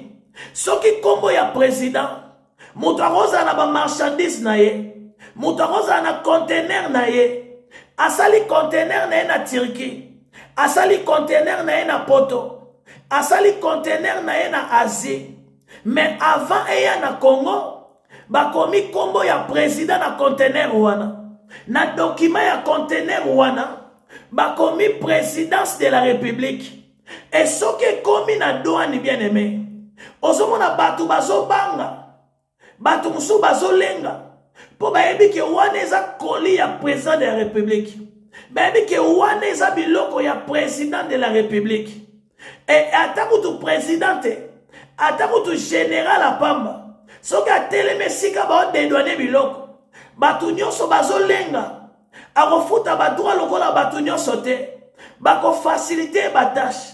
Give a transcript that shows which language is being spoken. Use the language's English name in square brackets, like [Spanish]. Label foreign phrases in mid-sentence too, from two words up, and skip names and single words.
[Lingala] Soki kombo ya président, mutu akoza na ba marchandise na ye, mutu akoza na conteneur na ye, asali conteneur na ye na Turquie, asali conteneur na ye na Poto, asali conteneur na ye na Asie. Mais avant eya na Congo, bakomi kombo ya président na conteneur wana. Na document ya conteneur wana, bakomi [French] présidence de la République. [Lingala] Et soki komi na douane [French] bien aimé, [Lingala] ozomona batu bazo banga, batu musu bazo lenga, po bayebi ke wana eza koli ya [French] président de la République. [Lingala] Bayebi ke wana eza biloko ya [French] président de la République. [Lingala] Et atakutu présidente, atakutu général apamba, soki ateleme sika bao dédouaner biloko, batu nyonso bazo lenga, akofuta badroit lokola batu nyonso te, bako faciliter ba tâche.